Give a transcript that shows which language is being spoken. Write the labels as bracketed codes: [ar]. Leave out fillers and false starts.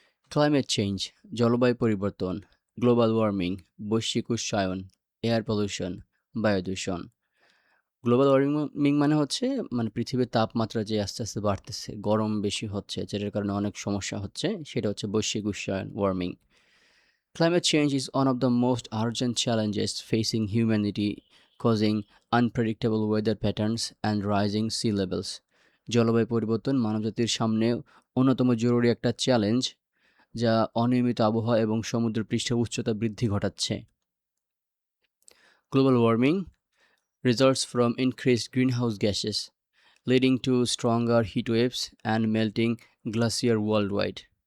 [en] climate change, [bn] জলবায়ু পরিবর্তন, [en] global warming, [bn] বৈশ্বিক উষ্ণায়ন, [en] air pollution, [bn] বায়ু দূষণ। গ্লোবাল ওয়ার্মিং মানে হচ্ছে মানে পৃথিবীর তাপমাত্রা যে আস্তে আস্তে বাড়তেছে, গরম বেশি হচ্ছে, যেটার কারণে অনেক সমস্যা হচ্ছে, সেটা হচ্ছে বৈশ্বিক উষ্ণায়ন, warming. [en] Climate change is one of the most urgent challenges facing humanity, causing unpredictable weather patterns and rising sea levels. [bn] জলবায়ু পরিবর্তন মানবজাতির সামনে অন্যতম জরুরি একটা চ্যালেঞ্জ, যা অনিয়মিত আবহাওয়া এবং সমুদ্রপৃষ্ঠের উচ্চতা বৃদ্ধি ঘটাচ্ছে। [en] Global warming results from increased greenhouse gases, leading to stronger heat waves and melting glacier worldwide.